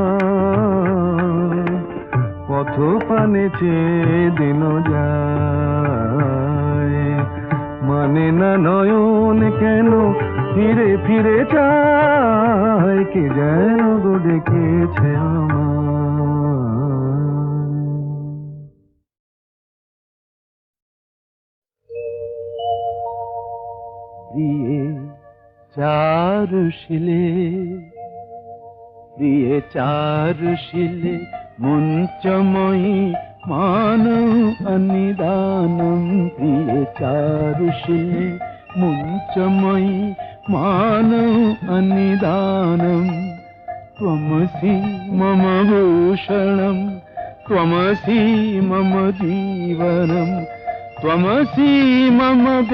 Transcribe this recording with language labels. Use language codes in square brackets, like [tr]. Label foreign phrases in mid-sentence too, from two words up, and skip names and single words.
[bn] পথ পানে চেয়ে দিন যায়, মানে না নয়ন কেন ফিরে ফিরে চায়, কে যেন গো ডেকেছে আমায়। [sa] প্রিয়ে চারুশিলে, প্রিয়ে চারুশিলে মুঞ্চময়ী মানৌ অনিদানম, প্রিয়ে চারুশিলে মুঞ্চময়ী মানৌ অনিদানম, ত্বমসি মম ভূষণম ত্বমসি মম জীবনম, ত্বমসি মম